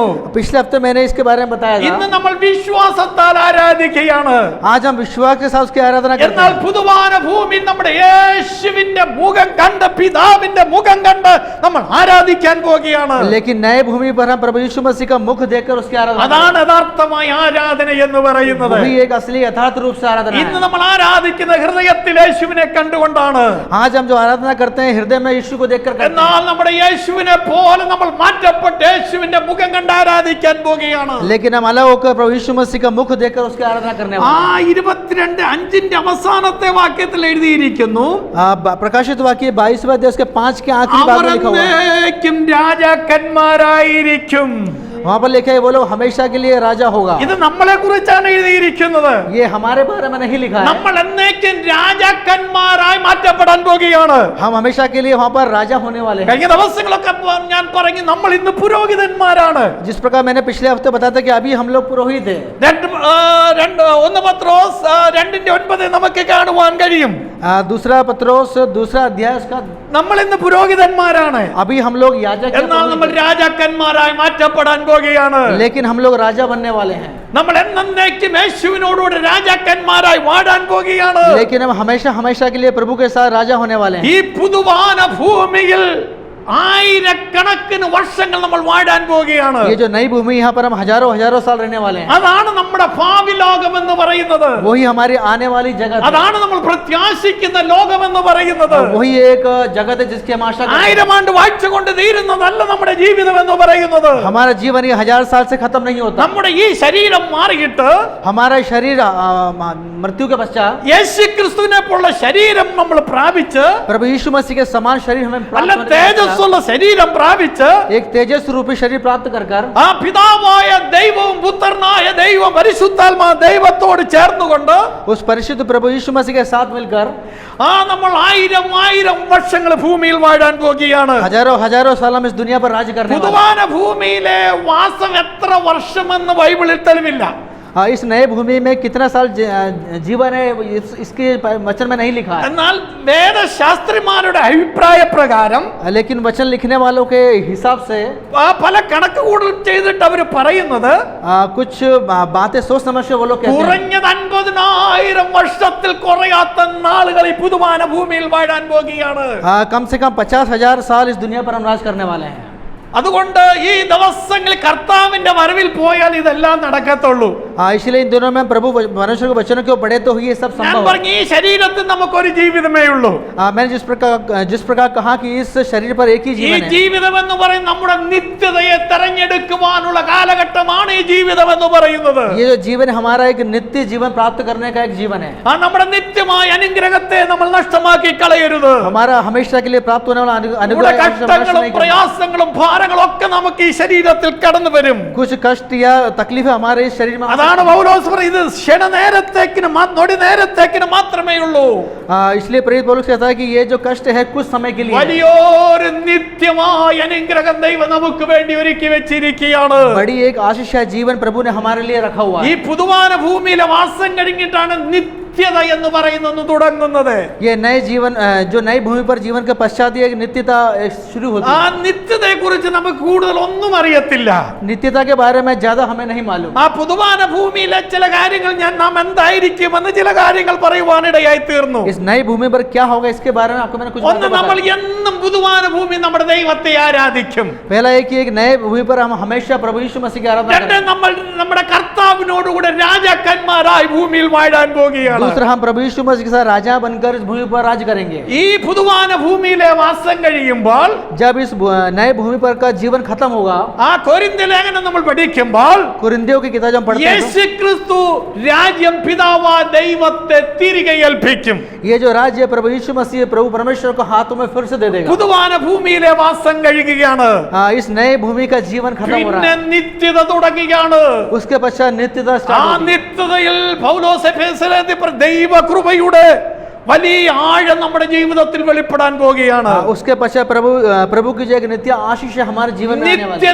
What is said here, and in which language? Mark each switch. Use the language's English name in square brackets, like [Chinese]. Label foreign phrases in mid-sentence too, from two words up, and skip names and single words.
[Hindi] पिछले हफ्ते मैंने इसके बारे में बताया [Malayalam] ഇന്ന് [Hindi] था। [Malayalam] നമ്മൾ വിശ്വാസത്താൽ ആരാധിക്കുകയാണ്. [Hindi] आज हम विश्वास के साथ उसकी आराधना करते [Malayalam] എന്നാൽ [Hindi] हैं। [Malayalam] പുതുവാന ഭൂമി നമ്മുടെ യേശുവിന്റെ മുഖം കണ്ട്, പിതാവിന്റെ മുഖം കണ്ട് നമ്മൾ ആരാധിക്കാൻ പോകുകയാണ്. [Hindi] लेकिन नए भूमि पर हम प्रभु यीशु मसीह का मुख देखकर उसकी आराधना [Malayalam] അതാണ് യഥാർത്ഥമായ ആരാധന എന്ന് പറയുന്നത്. [Hindi] वही एक असली यथार्थ रूप से आराधना [Malayalam] ഇന്ന് [Hindi] है। [Malayalam] നമ്മൾ ആരാധിക്കുന്ന ഹൃദയത്തിൽ യേശുവിനെ കണ്ടുകൊണ്ടാണ്. [Hindi] आज हम जो आराधना करते हैं हृदय में यीशु को देखकर करते हैं। [Malayalam] എന്നാൽ നമ്മുടെ യേശുവിനെ പോലെ നമ്മൾ മാറ്റപ്പെട്ട് യേശുവിന്റെ മുഖം കണ്ട് ആരാധിക്കാൻ പോകുകയാണ്. [Hindi] लेकिन हम अलग होकर प्रभु यीशु मसीह का मुख देखकर उसकी आराधना करने वाले हैं। [Malayalam] 22:5 അവസാനത്തെ വാക്യത്തിൽ എഴുതിയിരിക്കുന്നു, [Hindi] प्रकाशित वाक्य 22वें अध्याय उसके 5 के आखिरी भाग में लिखा हुआ है। [Malayalam] അവരെന്നേക്കും രാജാക്കന്മാരായിരിക്കും. [Hindi] वहां पर लिखा है वो लोग हमेशा के लिए राजा होगा। [Malayalam] ഇത് നമ്മളെ കുറിച്ചാണ് എഴുതിയിരിക്കുന്നത്. [Hindi] ये हमारे बारे में नहीं लिखा है। [Malayalam] നമ്മൾ എന്നേക്കും രാജാക്കന്മാരായി മാറ്റപ്പെടാൻ പോകുകയാണ്. [Hindi] हम हमेशा के लिए वहां पर राजा होने वाले हैं। [Malayalam] കഴിഞ്ഞ ദിവസങ്ങളൊക്കെ ഞാൻ പറഞ്ഞു, നമ്മൾ ഇന്ന് പുരോഹിതന്മാരാണ്. [Hindi] जिस प्रकार मैंने पिछले हफ्ते बताया था कि अभी हम लोग पुरोहित हैं। [Malayalam] 1 പത്രോസ് 2:9 നമുക്ക് കാണുവാൻ കഴിയും. [Hindi] दूसरा पत्रोस 2रा अध्याय उसका [Malayalam] നമ്മൾ ഇന്ന് പുരോഹിതന്മാരാണ്. [Hindi] अभी हम लोग याजक हैं, [Malayalam] എന്നാൽ നമ്മൾ രാജാക്കന്മാരായി മാറ്റപ്പെടാൻ പോകുകയാണ്. [Hindi] लेकिन हम लोग राजा बनने वाले हैं। [Malayalam] നമ്മൾ എന്നേക്കും യേശുവിനോടുകൂടെ രാജാക്കന്മാരായി വാഴാൻ പോകുകയാണ്. [Hindi] लेकिन हम हमेशा हमेशा के लिए प्रभु के साथ राजा होने वाले हैं। [Malayalam] ഈ പുതുവാന ഭൂമിയിൽ ആയിരക്കണക്കിന് വർഷങ്ങൾ നമ്മൾ വാഴാൻ പോകുകയാണ്. [Hindi] ये जो नई भूमि यहाँ पर हम हजारों हजारों साल रहने वाले हैं। [Malayalam] അതാണ് നമ്മുടെ ഭാവി ലോകം എന്ന് പറയുന്നത്. [Hindi] वही हमारी आने वाली जगत है। [Malayalam] അതാണ് നമ്മൾ പ്രത്യാശിക്കുന്ന ലോകം എന്ന് പറയുന്നത്. [Hindi] वही एक जगत है जिसकी हम आशा करते हैं। [Malayalam] 1000 ആണ്ട് വാഴ്ചകൊണ്ട് തീരുന്നതല്ല നമ്മുടെ ജീവിതം എന്ന് പറയുന്നത്. [Hindi] हमारा जीवन ये 1000 साल से खत्म नहीं होता। [Malayalam] നമ്മുടെ ഈ ശരീരം മാറിയിട്ട് [Hindi] हमारा शरीर मृत्यु के पश्चात [Malayalam] യേശു ക്രിസ്തുവിനെ പോലുള്ള ശരീരം നമ്മൾ പ്രാപിച്ച്, [Hindi] प्रभु यीशु मसीह के समान शरीर हमें प्राप्त [Malayalam] നല്ല [Hindi] होने के पश्चात [Malayalam] തേജസ്സുള്ള ശരീരം പ്രാപിച്ച്, [Hindi] एक तेजस रूपी शरीर प्राप्त कर [Malayalam] ആ പിതാവായ ദൈവവും പുത്രനായ ദൈവം പരിശുദ്ധാത്മാ ദൈവത്തോട് ചേർന്നുകൊണ്ട് [Hindi] उस परिशुद्ध प्रभु यीशु मसीह के साथ मिलकर [Malayalam] നമ്മൾ 1000 വർഷങ്ങൾ ഭൂമിയിൽ വാഴാൻ പോകുകയാണ്. [Hindi] हजारों हजारों साल हम इस दुनिया पर राज करने वाले हैं। [Malayalam] പുതുവാന ഭൂമിയിലെ വാസം എത്ര വർഷമെന്ന് ബൈബിളിൽ തെളിവില്ല. [Hindi] इस नए भूमि में कितना साल जीवन है इसके वचन में नहीं लिखा है। [Malayalam] എന്നാൽ വേദശാസ്ത്രിമാരുടെ അഭിപ്രായ പ്രകാരം, [Hindi] लेकिन वचन लिखने वालों के हिसाब से [Malayalam] പല കണക്കുകൂടൽ ചെയ്തിട്ട് അവർ പറയുന്നത്, [Hindi] कुछ बातें सोच समझ के वो लोग कहते हैं [Malayalam] കുറഞ്ഞത് 50,000 വർഷത്തിൽ കുറയാത്ത നാളുകൾ ഈ പുതുവാന ഭൂമിയിൽ വാഴാൻ പോകുകയാണ്. [Hindi] कम से कम 50,000 साल इस दुनिया पर हम राज करने वाले हैं। [Malayalam] അതുകൊണ്ട് ഈ ദിവസങ്ങളിൽ കർത്താവിന്റെ വരവിൽ പോയാൽ ഇതെല്ലാം നടക്കത്തുള്ളൂ. [Hindi] इसलिए इन दिनों में प्रभु परमेश्वर के वचनों के पढ़े तो ये सब [Malayalam] ഞാൻ [Hindi] संभव है। [Malayalam] പറഞ്ഞു, ഈ ശരീരത്തിൽ നമുക്കൊരു ജീവിതമേ ഉള്ളൂ. [Hindi] मैंने जिस प्रकार कहा कि इस शरीर पर एक ही [Malayalam] ഈ [Hindi] जीवन है। [Malayalam] ജീവിതം എന്ന് പറയുന്നത് നമ്മുടെ നിത്യതയെ തെരഞ്ഞെടുക്കുവാനുള്ള കാലഘട്ടമാണ് ഈ ജീവിതം എന്ന് പറയുന്നത്. [Hindi] ये जो जीवन हमारा एक नित्य जीवन प्राप्त करने का एक जीवन है। [Malayalam] നമ്മുടെ നിത്യമായ അനുഗ്രഹത്തെ നമ്മൾ നഷ്ടമാക്കി കളയരുത്. [Hindi] हमारा हमेशा के लिए प्राप्त होने वाला [Malayalam] നമ്മുടെ [Hindi] अनुग्रह को हम नष्ट [Malayalam] കഷ്ടങ്ങളും [Hindi] नहीं करना। [Malayalam] പ്രയാസങ്ങളും ഭാരങ്ങളൊക്കെ നമുക്ക് ഈ ശരീരത്തിൽ കടന്നു വരും. [Hindi] कुछ कष्ट या तकलीफें हमारे इस शरीर में आ [Malayalam] അതാണ് പൗലോസ് പറയുന്നത്, ഇത് ക്ഷണനേരത്തേക്കിന് നൊടി നേരത്തേക്കിന് മാത്രമേ ഉള്ളൂ. [Hindi] इसलिए प्रेरित पौलुस कहता है कि ये जो कष्ट है कुछ समय के लिए है। [Malayalam] വലിയൊരു നിത്യമായ അനുഗ്രഹം ദൈവം നമുക്ക് വേണ്ടി ഒരുക്കി വെച്ചിരിക്കുകയാണ്. [Hindi] बड़ी एक आशीष है जीवन प्रभु ने हमारे लिए रखा हुआ [Malayalam] ഈ [Hindi] है। [Malayalam] പുതുവാന ഭൂമിയിലെ വാസം കഴിഞ്ഞിട്ടാണ് നിത്യ നിത്യത എന്ന് പറയുന്നത് തുടങ്ങുന്നത്. [Hindi] ये नए जीवन जो नई भूमि पर जीवन के पश्चात ये एक नित्यता शुरू होती [Malayalam] ആ [Hindi] है। [Malayalam] നിത്യതയെ കുറിച്ച് നമുക്ക് കൂടുതൽ ഒന്നും അറിയത്തില്ല. [Hindi] नित्यता के बारे में ज्यादा हमें नहीं मालूम। [Malayalam] ആ പുതുവാന ഭൂമിയിലെ ചില കാര്യങ്ങൾ നാം എന്തായിരിക്കുമെന്ന് ചില കാര്യങ്ങൾ പറയുവാനിടയായി തീർന്നു. [Hindi] इस नई भूमि पर क्या होगा इसके बारे में आपको मैंने कुछ [Malayalam] ഒന്ന്, [Hindi] बातें [Malayalam] നമ്മൾ [Hindi] बताई। [Malayalam] എന്നും പുതുവാന ഭൂമി നമ്മുടെ ദൈവത്തെ ആരാധിക്കും. [Hindi] पहला एक कि एक नए भूमि पर हम हमेशा प्रभु यीशु मसीह की आराधना [Malayalam] രണ്ട്, [Hindi] करें। [Malayalam] നമ്മൾ നമ്മുടെ കർത്താവിനോടുകൂടെ രാജാക്കന്മാരായി ഭൂമിയിൽ വാഴാൻ പോകുകയാണ്. [Hindi] दूसरा हम प्रभु यीशु मसीह के साथ राजा बनकर इस भूमि पर राज करेंगे। [Malayalam] ഈ പുതുവാന ഭൂമിയിലെ വാസം കഴിയുമ്പോൾ [Hindi] जब इस नए भूमि पर का जीवन खत्म होगा, [Malayalam] ആ കൊരിന്ത്യ ലേഖനം നമ്മൾ പഠിക്കുമ്പോൾ [Hindi] कुरिन्थियों की किताब जब हम पढ़ते हैं [Malayalam] യേശു ക്രിസ്തു രാജ്യം പിതാവാ ദൈവത്തെ തിരികെ ഏൽപ്പിക്കും. [Hindi] तो ये जो राज्य है प्रभु यीशु मसीह प्रभु परमेश्वर को हाथों में फिर से दे देगा। [Malayalam] പുതുവാന ഭൂമിയിലെ വാസം കഴിയുകയാണ്. [Hindi] इस नए भूमि का जीवन खत्म हो रहा [Malayalam] പിന്നെ [Hindi] है। [Malayalam] നിത്യത തുടങ്ങുകയാണ്. [Hindi] उसके पश्चात नित्यता [Malayalam] ആ [Hindi] स्टार्ट होगी। [Malayalam] നിത്യതയിൽ പൗലോസ് എഫേസ്യരെ ദൈവ കൃപയുടെ വലിയ ആഴം നമ്മുടെ ജീവിതത്തിൽ വെളിപ്പെടാൻ പോകുകയാണ്. [Hindi] उसके पश्चात प्रभु की जो एक नित्य आशीष है हमारे जीवन में आने वाली है।